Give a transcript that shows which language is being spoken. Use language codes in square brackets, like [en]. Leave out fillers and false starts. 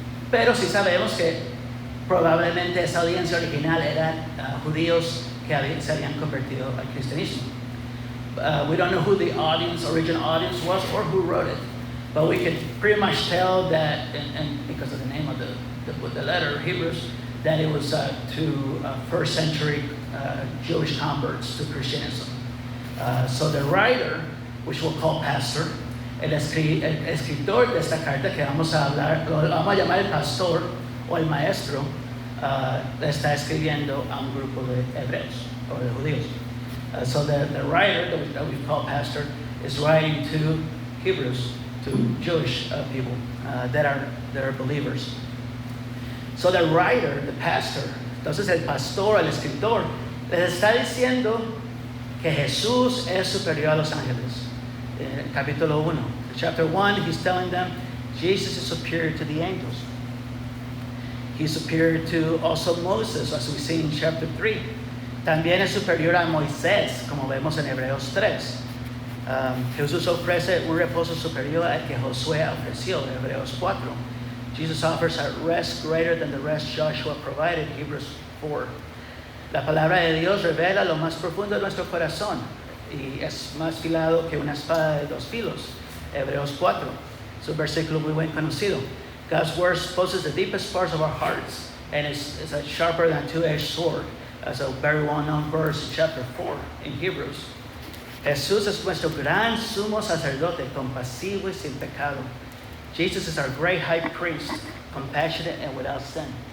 [es] Pero sí sabemos que probablemente esa audiencia original eran judíos que se habían convertido al cristianismo. [en] We don't know who the original audience was or who wrote it. But we can pretty much tell that, and because of the name of the letter, Hebrews, that it was to first century Jewish converts to Christianism. So the writer, which we'll call pastor, [es] el escritor de esta carta que vamos a hablar, lo vamos a llamar el pastor o el maestro, le está escribiendo a un grupo de hebreos o de judíos. [en] So the writer that we call pastor is writing to Hebrews, to Jewish people that are believers. So the writer, the pastor, [es] entonces el pastor, el escritor, les está diciendo que Jesús es superior a los ángeles. En capítulo 1. [en] Chapter 1, he's telling them Jesus is superior to the angels. He's superior to also Moses, as we see in chapter 3. [es] También es superior a Moisés, como vemos en Hebreos 3. Jesús ofrece un reposo superior al que Josué ofreció, en Hebreos 4. [en] Jesus offers a rest greater than the rest Joshua provided, Hebrews 4. [es] La palabra de Dios revela lo más profundo de nuestro corazón y es más afilado que una espada de dos filos, Hebreos 4. Es un versículo muy bien conocido. [en] God's word exposes the deepest parts of our hearts and it's a sharper than two-edged sword. That's a very well-known verse in chapter 4 in Hebrews. [es] Jesús es nuestro gran sumo sacerdote, compasivo y sin pecado. [en] Jesus is our great high priest, compassionate and without sin.